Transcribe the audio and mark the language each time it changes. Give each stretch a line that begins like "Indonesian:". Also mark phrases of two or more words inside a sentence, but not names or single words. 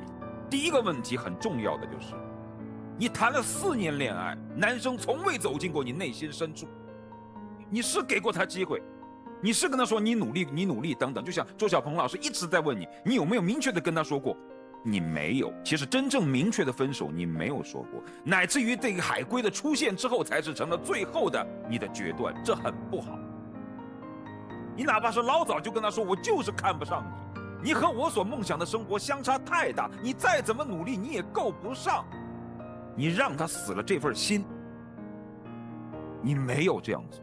Chinese: 第一個問題很重要的就是，你談了4年戀愛，男生從未走進過你內心深處，你是給過他機會，你是跟他說你努力你努力等等，就像周小鵬老師一直在問你，你有沒有明確的跟他說過？你沒有。其實真正明確的分手你沒有說過，乃至於這個海龜的出現之後才是成了最後的你的決斷，這很不好。你哪怕是老早就跟他說，我就是看不上你，你和我所夢想的生活相差太大，你再怎麼努力你也夠不上，你讓他死了這份心，你沒有這樣做。